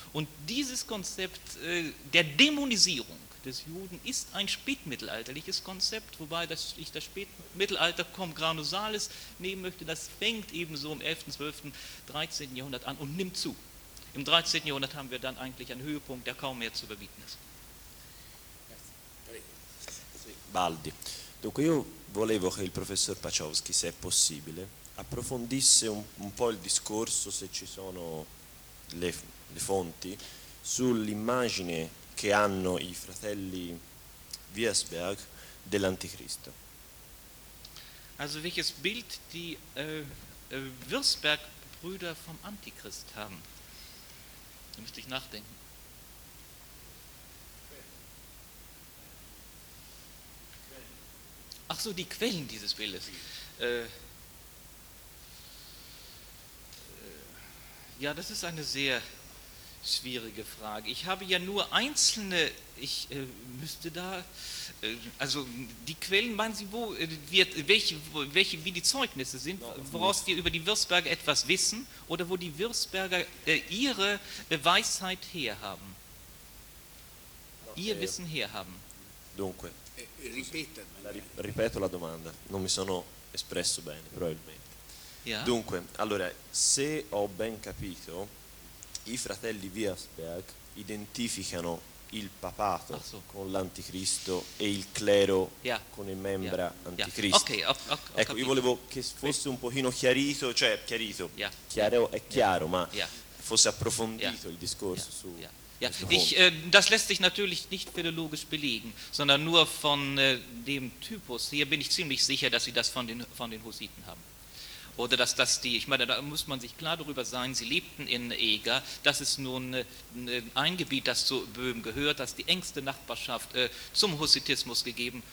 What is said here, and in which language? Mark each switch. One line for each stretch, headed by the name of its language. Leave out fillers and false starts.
German: Und dieses Konzept der Dämonisierung des Juden ist ein spätmittelalterliches Konzept, wobei ich das Spätmittelalter cum granusalis nehmen möchte, das fängt eben so im 11., 12., 13. Jahrhundert an und nimmt zu. Im 13. Jahrhundert haben wir dann eigentlich einen Höhepunkt, der kaum mehr zu überbieten ist. Baldi.
Italian: Dunque, io volevo che il professor Paciowski, se è possibile, approfondisse un po' il discorso, se ci sono le fonti, sull'immagine che hanno i fratelli Wiersberg dell'Anticristo.
German: Also welches Bild die Wiersberg-Brüder vom Antichrist haben? Da müsste ich nachdenken. Ach so, die Quellen dieses Bildes. Ja, das ist eine sehr schwierige Frage. Ich habe ja nur einzelne, ich müsste da, also die Quellen, meinen Sie, wo, wird, welche, welche, wie die Zeugnisse sind, woraus wir über die Würzberger etwas wissen oder wo die Würzberger ihre Weisheit herhaben, ihr Wissen herhaben.
Italian: Dunque, ripeto la domanda, non mi sono espresso bene, probabilmente.
German: Ja.
Italian: Dunque, allora, se ho ben capito, i fratelli Würzberg identificano il papato con l'anticristo e il clero con il membra anticristo. Okay, ecco, io volevo che fosse un pochino chiarito, cioè chiarito, chiaro è chiaro, ma fosse approfondito il discorso su...
German: Ja, ich, das lässt sich natürlich nicht philologisch belegen, sondern nur von dem Typus. Hier bin ich ziemlich sicher, dass sie das von den Hussiten haben. Oder dass das die, ich meine, da muss man sich klar darüber sein, sie lebten in Eger. Das ist nun ein Gebiet, das zu Böhmen gehört, das die engste Nachbarschaft zum Hussitismus gegeben.